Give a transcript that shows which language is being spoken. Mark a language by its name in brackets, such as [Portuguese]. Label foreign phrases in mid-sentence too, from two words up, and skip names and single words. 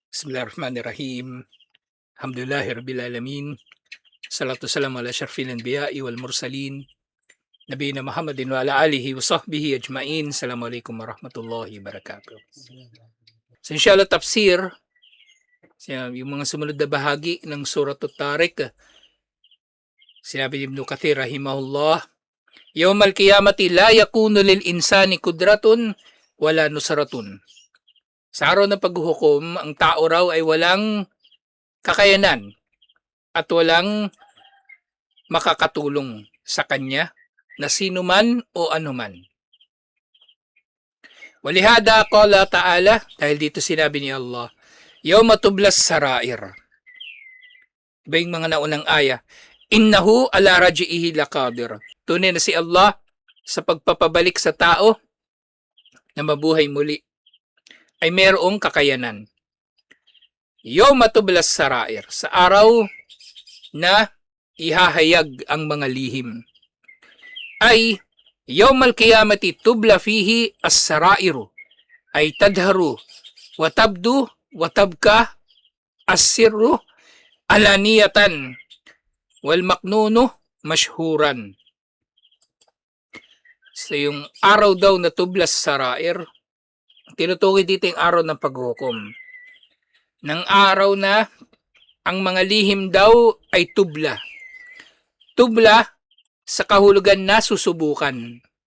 [Arabic] بسم الله الرحمن الرحيم الحمد لله رب العالمين. والصلاة والسلام على أشرف الأنبياء والمرسلين. نبينا محمد وعلى آله وصحبه أجمعين. السلام عليكم ورحمة الله وبركاته. [Filipino] So inshallah tafsir, yung mga sumunod na bahagi ng Surat At-Tariq, sinabi ni Ibn Kathir rahimahullah, [Arabic] يوم القيامة لا يكون للإنسان قدرة ولا نصرة. [Filipino] Sa araw ng paghuhukom, ang tao raw ay walang kakayanan at walang makakatulong sa kanya na sino man o anuman. [Arabic] ولهذا قال تعالى, [Filipino] dahil dito sinabi ni Allah, [Arabic] يوم تبلى السرائر. [Filipino] Iba yung mga naunang aya. [Arabic] إنه على رجعه لقادر. [Filipino] Tunay na si Allah sa pagpapabalik sa tao na mabuhay muli ay mayroong kakayanan. [Arabic] يوم تبلى السرائر. [Filipino] Sa araw na ihahayag ang mga lihim. [Arabic] أي يوم القيامة تبلى فيه السرائر. أي تظهر وتبدو ويبقى السر علانية والمكنون مشهورا. [Filipino] So yung araw daw na [Arabic] تبلى السرائر, [Filipino] tinutukoy dito yung araw ng paghukom. Ng araw na ang mga lihim daw ay tubla. Tubla sa kahulugan na susubukan.